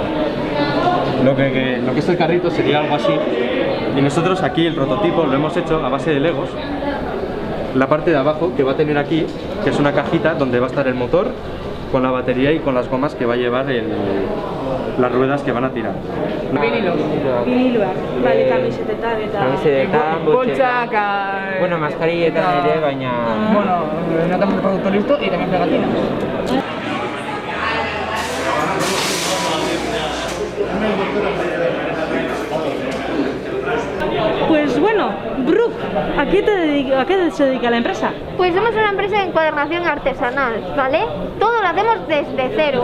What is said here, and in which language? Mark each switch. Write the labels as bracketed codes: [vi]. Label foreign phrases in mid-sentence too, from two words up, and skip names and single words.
[es] Lo que es el carrito sería algo así, y nosotros aquí el prototipo lo hemos hecho a base de Legos. La parte de abajo que va a tener aquí, que es una cajita donde va a estar el motor con la batería y con las gomas que va a llevar las ruedas que van a tirar. [eu] Viniloak, bale, kamisetetan eta... Kamisetetan, boltsak... Bueno, maskarilletan ere, baina... [es] Bueno, notamos el producto listo y también pegatina. Pues bueno, Brooke, ¿a qué se dedica la empresa? Pues somos una empresa de encuadernación artesanal, ¿vale? Todo lo hacemos desde cero.